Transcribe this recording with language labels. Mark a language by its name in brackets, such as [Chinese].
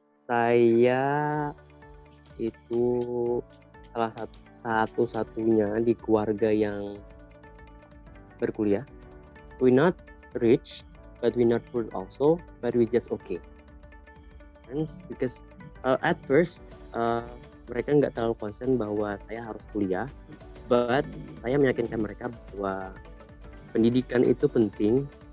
[Indonesian] Saya itu salah satu-satunya di keluarga yang berkuliah. [English] We not rich, but we not poor also, but we just okay. And because at first [Indonesian] mereka nggak terlalu concern bahwa saya harus kuliah, [English] but [Indonesian] saya meyakinkan mereka bahwa pendidikan itu penting.